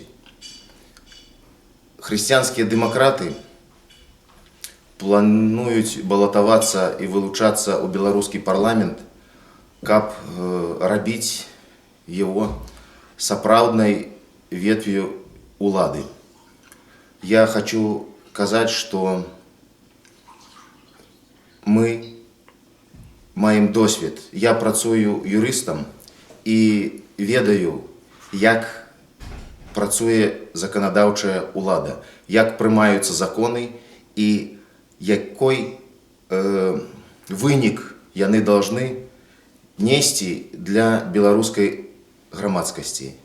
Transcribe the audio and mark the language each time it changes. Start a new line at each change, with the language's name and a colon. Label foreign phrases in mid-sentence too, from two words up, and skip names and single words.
Belarusian: Хрысціянскія дэмакраты плануюць балатавацца і вылучацца ў беларускі парламент, каб рабіць его сапраўднай ветвью улады.
Russian: Я хочу сказать, что мы
Belarusian: маем досвед. Я працую юрыстам і ведаю, як працуе заканадаўчая улада, як прымаюцца законы і якой вынік яны должны несці для беларускай грамадскасці.